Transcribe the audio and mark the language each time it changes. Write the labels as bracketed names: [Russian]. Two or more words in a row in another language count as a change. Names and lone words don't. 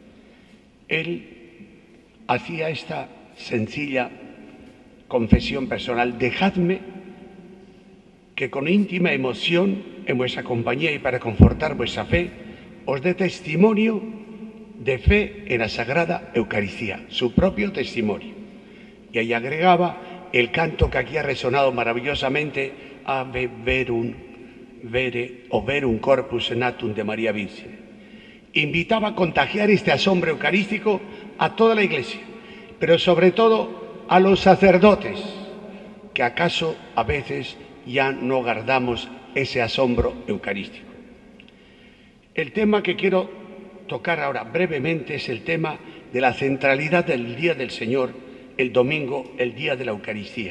[Spanish] Él hacía esta sencilla confesión personal: dejadme que con íntima emoción en vuestra compañía y para confortar vuestra fe os dé testimonio de fe en la Sagrada Eucaristía, su propio testimonio. Y ahí agregaba el canto que aquí ha resonado maravillosamente, [Latin] Ave verum vere o verum corpus natum de María Virgen. [Spanish] Invitaba a contagiar este asombro eucarístico a toda la Iglesia, pero sobre todo a los sacerdotes, que acaso a veces ya no guardamos ese asombro eucarístico. El tema que quiero tocar ahora brevemente es el tema de la centralidad del Día del Señor, el domingo, el Día de la Eucaristía.